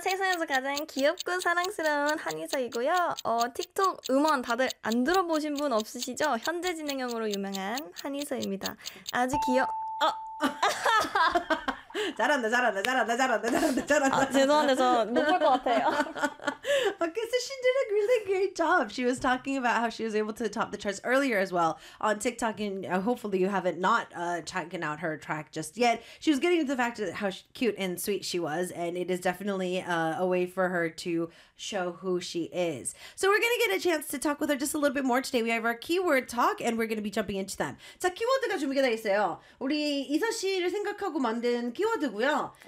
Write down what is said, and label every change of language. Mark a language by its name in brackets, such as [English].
[Korean] 세상에서 가장 귀엽고 사랑스러운 한이서이고요. 틱톡 음원 다들 안 들어보신 분 없으시죠? 현재 진행형으로 유명한 한이서입니다. 아주 잘한다. 죄송한데 저 못 볼 것 같아요. [English] Okay, so she did a really great job. She was talking about how she was able to top the charts earlier as well on TikTok, and hopefully you haven't not checked out her track just yet. She was getting into the fact of how cute and sweet she was, and it is definitely a way for her to show who she is. So we're going to get a chance to talk with her just a little bit more today. We have our keyword talk, and we're going to be jumping into them. [Korean] 자, 키워드가 준비가 돼 있어요. 우리 이서 씨를 생각하고 만든 키워드고요.